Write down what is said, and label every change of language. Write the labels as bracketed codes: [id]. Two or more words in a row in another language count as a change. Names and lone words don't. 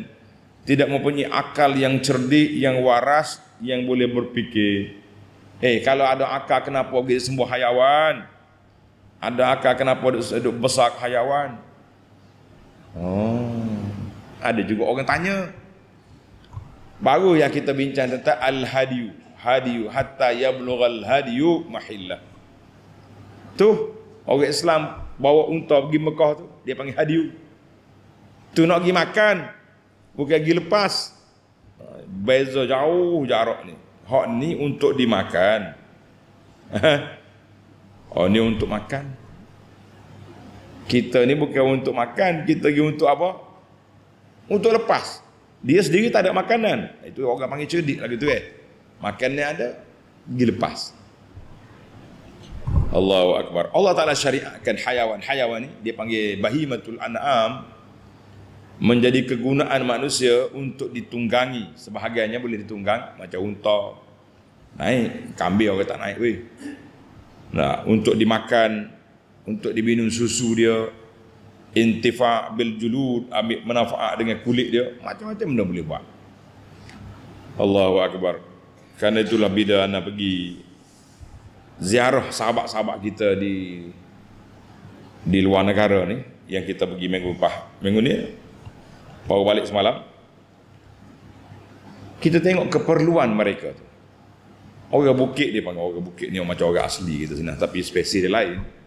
[ms] Tidak mempunyai akal yang cerdik, yang waras, yang boleh berfikir. Kalau ada akal kenapa pergi sembuh hayawan? Ada akal kenapa duduk besar hayawan? Ada juga orang tanya. Baru yang kita bincang tentang al-hadiyu. [ar] الهدي حتى يبلغ الهدي محله. [ms] Tu orang Islam bawa unta pergi Mekah tu, dia panggil hadiyu. Tu nak pergi makan, bukan pergi lepas. Beza jauh jarak ni. Hak ni untuk dimakan. Oh, ni untuk makan. Kita ni bukan untuk makan, kita pergi untuk apa? Untuk lepas. Dia sendiri tak ada makanan. Itu orang panggil cerdik lagi tu Makannya ada, pergi lepas. [ar] الله أكبر. [ms] Allah Ta'ala syariatkan hayawan-hayawan ni, dia panggil [ar] بهيمة الأنعام, [ms] menjadi kegunaan manusia untuk ditunggangi. Sebahagiannya boleh ditunggang, macam unta. Naik, kambing orang tak naik weh. Nah, untuk dimakan, untuk diminum susu dia, [ar] انتفاع بالجلود, [ms] ambil manfaat dengan kulit dia, macam-macam benda boleh buat. [ar] الله أكبر. [ms] Karena itulah bila anda pergi ziarah sahabat-sahabat kita di luar negara ni, yang kita pergi minggu ni baru balik semalam, kita tengok keperluan mereka tu. Orang bukit, dia panggil orang bukit ni macam orang asli kita sini, tapi spesies dia lain.